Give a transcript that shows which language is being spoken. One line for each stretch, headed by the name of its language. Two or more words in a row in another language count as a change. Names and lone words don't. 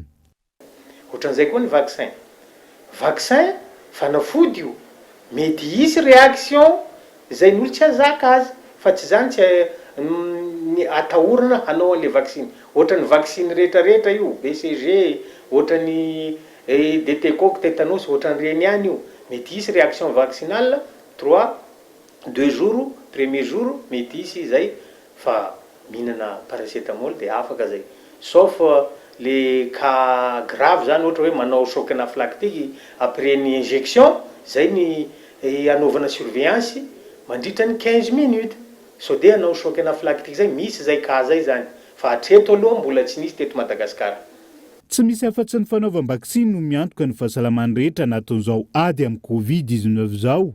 Malagasy: Ohatran'izay koa ny vaccin. Vaccin fanafody io mety hisy réaction zay n'olo tsy azaka azy fa tsy zany tsy atahorana hanao an'le vaksiny. Ohatran'ny vaksiny rehetrarehetra io, BCG, ohatran'ny DT-coque, tétanos, ohatran'ireny ihany io. Mety hisy
French: réaction vaccinale 2 jours, premier jour
Malagasy: mety hisy zay fa mihinana paracétamol dia afaka zay.
French: Sauf les cas grave
Malagasy: zany ohatra hoe manao
French: choc anaphylactique après une injection,
Malagasy: zay ny anaovana surveillance mandritra ny 15 minutes. So dia anao
French: choc anaphylactique
Malagasy: zay misy zay cas zay zany. Fa hatreto aloha mbola tsy nisy teto Madagasikara. Tsy misy afa-tsy ny fanaovam-bakisiny no miantoka ny fahasalamany rehetra anatin'izao ady amin'ny Covid-19 izao.